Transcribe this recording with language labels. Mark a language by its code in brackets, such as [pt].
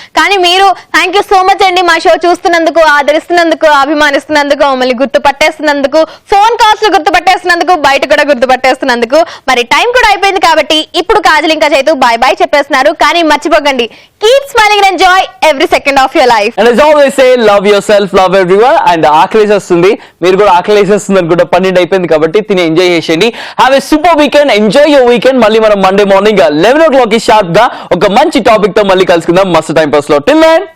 [te] కానీ మీరు [en] thank you so much [te] అండి, మా షో చూస్తున్నందుకు, ఆదరిస్తున్నందుకు, అభిమానిస్తున్నందుకు, మమ్మల్ని గుర్తు పట్టేస్తున్నందుకు, ఫోన్ కాల్స్ గుర్తు పట్టేస్తున్నందుకు, బయట కూడా గుర్తు పట్టేస్తున్నందుకు. మరి టైం కూడా అయిపోయింది కాబట్టి ఇప్పుడు కాజల్ ఇంకా చేతు బాయ్ బాయ్ చెప్పేస్తున్నారు. కానీ మర్చిపోకండి, [en] Keep smiling and enjoy every second of your life. And as always say love yourself, love everyone. [te] And ఆకలేసేస్తుంది, మీరు కూడా ఆకలేసేస్తుంది అనుకుంటా. 12 అయిపోయింది కాబట్టి తిని ఎంజాయ్ చేసేయండి. [en] Have a super weekend, enjoy your weekend. [te] మళ్ళీ మనం మండే మార్నింగ్ 11 o'clock షార్ప్ గా ఒక మంచి టాపిక్ తో మళ్ళీ కలుసుకుందాం మస్తు టైం పాస్ లో. [en] till then